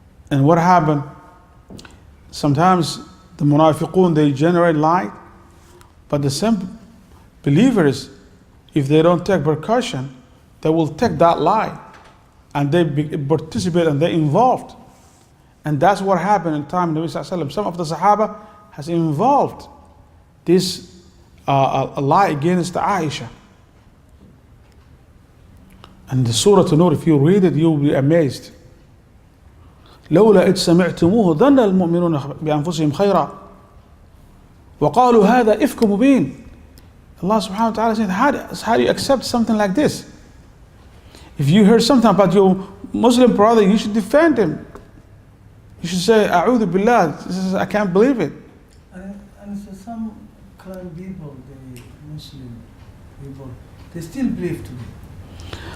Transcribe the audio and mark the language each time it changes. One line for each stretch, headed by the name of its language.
English: And what happened? Sometimes the munafiqun, they generate lie, but the same believers, if they don't take precaution, they will take that lie and they participate and they involved. And that's what happened in time of Nabi Sallallahu Alaihi Wasallam. Some of the Sahaba has involved this a lie against Aisha. And the Surah An-Nur, if you read it, you'll be amazed.
Arabic: لولا إذ سمعتموه ظن المؤمنون بأنفسهم خيرا وقالوا هذا إفك مبين.
English: Allah subhanahu wa ta'ala said, how do you accept something like this? If you hear something about your Muslim brother, you should defend him. You should say, A'udhu billah, I can't believe it. And so some clan people, the Muslim people, they still believe today.